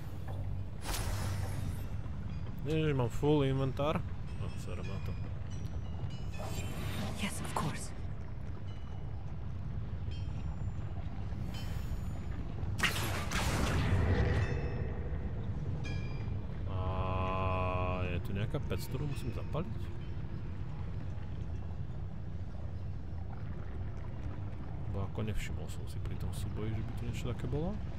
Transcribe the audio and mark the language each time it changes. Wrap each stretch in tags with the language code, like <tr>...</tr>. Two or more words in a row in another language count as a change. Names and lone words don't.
<sk>Ježiš, mám full inventár. No, serem na to.</sk> <en>Yes, of course.</en> <sk>A je tu nejaká pec, ktorú musím zapaliť? Bo ako nevšimol som si pri tom súboji, že by tu niečo také bolo.</sk>